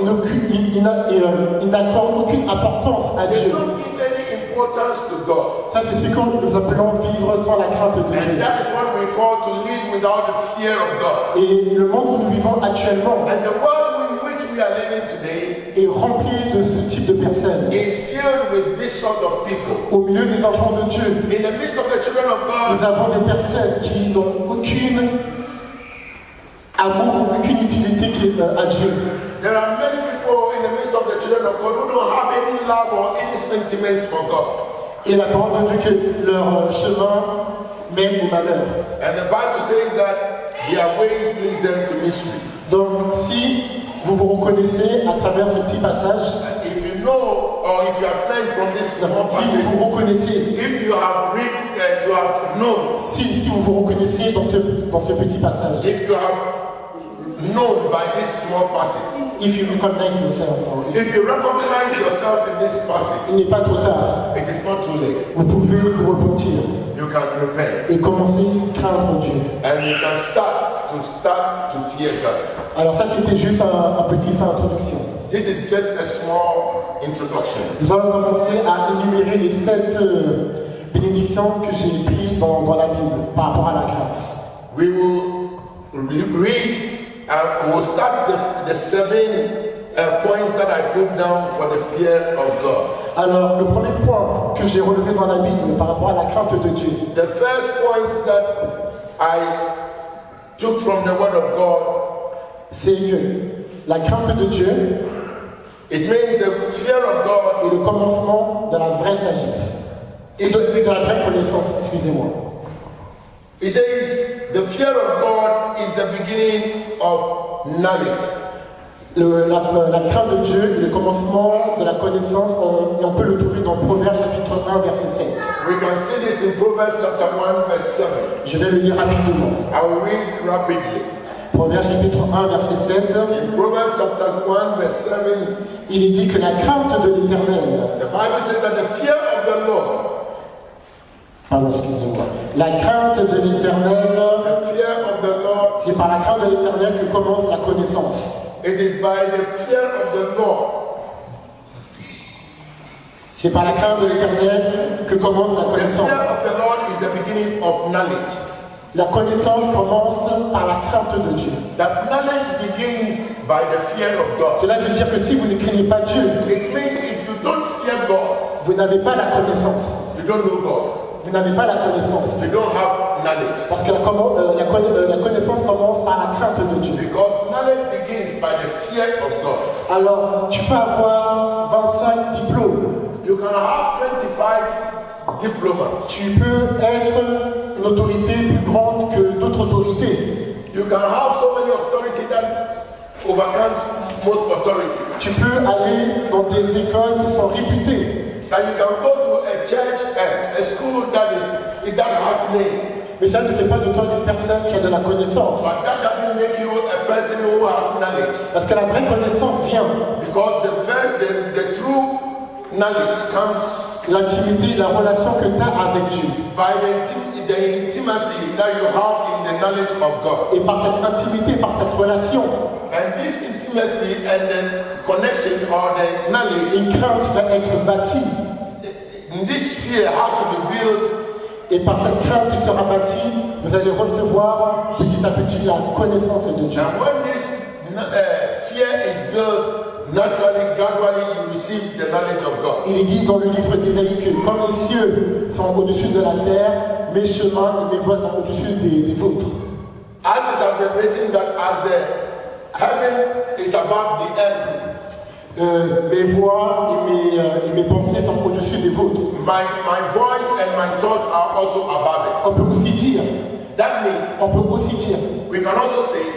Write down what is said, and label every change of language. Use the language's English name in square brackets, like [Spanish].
[French] Ils n'accordent aucune importance à [English] They [French] Dieu. [English] don't give any importance to God. [French] Ça, c'est ce que nous appelons vivre sans la crainte de [English] And [French] Dieu. [English] that is what we call to live without the fear of God. [French] Et le monde où nous vivons actuellement [English] And the world in which we are living today [French] est rempli de ce type de personnes. [English] is filled with this sort of people. [French] Au milieu des enfants de Dieu, [English] In the midst of the children of [French] nous [English] God, [French] avons des personnes qui n'ont aucune amour, aucune utilité à Dieu. [English] there are many people in the midst of the children of God who don't have any love or any sentiment for God. [French] Et la parole de Dieu que leur chemin mène au malheur. [English] And the Bible says that their ways leads them to misery. [French] Donc si vous vous reconnaissez à travers ce petit passage, [English] And if you know or if you have learned from this small [French] si vous [English] passage, [French] vous reconnaissez, [English] if you have read and you have known, [French] si vous vous reconnaissez dans ce petit passage, [English] if you have known by this small passage, if you recognize yourself, if you recognize yourself in this passage, [French] il n'est pas trop tard. [English] it is not too late. [French] Vous pouvez vous repentir [English] You can repent [French] et commencer à craindre Dieu. [English] and you can start to fear God. [French] Alors ça, c'était juste une petite introduction. [English] This is just a small introduction. [French] Nous allons commencer à énumérer les 7 bénédictions que j'ai prises dans la Bible par rapport à la crainte. [English] We will read and we'll start the 7 points that I put down for the fear of God. [French] Alors, le premier point que j'ai relevé dans la Bible par rapport à la crainte de Dieu, [English] The first point that I took from the Word of God, [French] c'est que la crainte de Dieu [English] it means the fear of God [French] est le commencement de la vraie sagesse. Et de la vraie connaissance, excusez-moi. [English] It says the fear of God is the beginning of knowledge. [French] La crainte de Dieu est le commencement de la connaissance, et on peut le trouver dans Proverbes chapitre 1, verset 7. [English] We can see this in Proverbs chapter 1 verse 7. [French] Je vais le lire rapidement. [English] I will read rapidly. [French] Proverbes chapitre 1, verset 7. [English] In Proverbs chapter 1 verse 7, [French] Il est dit que la crainte de l'Éternel, [English] the Bible says that the fear of the Lord, [French] pardon, excusez-moi, la crainte de l'Éternel, [English] the fear of the Lord, [French] c'est par la crainte de l'Éternel que commence la connaissance. [English] it is by the fear of the Lord. [French] C'est par la crainte de l'Éternel que commence la [English] The [French] connaissance. [English] fear of the Lord is the beginning of knowledge. [French] La connaissance commence par la crainte de Dieu. [English] That knowledge begins by the fear of God. [French] Cela veut dire que si vous ne craignez pas Dieu, [English] It means if you don't fear God, [French] vous n'avez pas la connaissance. [English] you don't know God. [French] Vous n'avez pas la connaissance. [English] You don't have knowledge. [French] Parce que la connaissance commence par la crainte de Dieu. [English] Because knowledge begins by the fear of God. [French] Alors, tu peux avoir 25 diplômes. [English] You can have 25 diplomas. [French] Tu peux être une autorité plus grande que d'autres autorités. [English] You can have so many authority that overcomes most authorities. [French] Tu peux aller dans des écoles qui sont réputées. [English] That you can go to a church, a school that has name. [French] Mais ça ne fait pas de toi une personne qui a de la connaissance. [English] But that doesn't make you a person who has knowledge. [French] Parce que la vraie connaissance vient. [English] Because the true knowledge comes [French] L'intimité, la relation que tu as avec Dieu. [English] by the intimacy that you have in the knowledge of God. [French] Et par cette intimité, par cette relation, [English] And this intimacy and the connection or the knowledge, [French] une crainte va être bâtie. [English] this fear has to be built. [French] Et par cette crainte qui sera bâtie, vous allez recevoir petit à petit la connaissance de Dieu. [English] And when this fear is built, naturally, gradually, you receive the knowledge of God. [French] Il est dit dans le livre d'Ésaïe que comme les cieux sont au-dessus de la terre, mes chemins et mes voies sont au-dessus des vôtres. [English] As it has been written that as the heaven is above the earth, [French] Mes voix et mes pensées sont au-dessus des vôtres. [English] my voice and my thoughts are also above [French] On peut aussi dire, [English] it. That means we can also say